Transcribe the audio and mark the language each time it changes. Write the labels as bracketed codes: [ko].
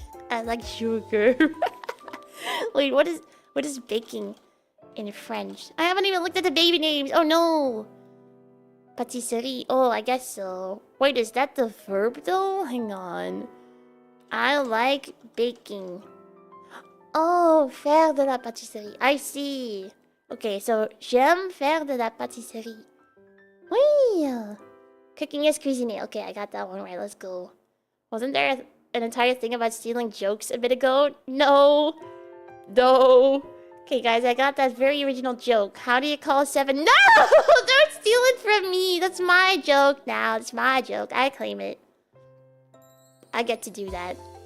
[en] I like sugar. Wait, what is baking in French? I haven't even looked at the baby names. Oh no. Pâtisserie. Oh, I guess so. Wait, is that the verb though? Hang on. I like baking. [fr] Oh, faire de la pâtisserie. I see. Okay, so j'aime faire de la pâtisserie. [en] Oui. Cooking is cuisiner. Okay, I got that one right. Let's go. Wasn't there an entire thing about stealing jokes a bit ago? No. Okay, guys, I got that very original joke. How do you call 7? No! Don't steal it from me. That's my joke now. It's my joke. I claim it. I get to do that.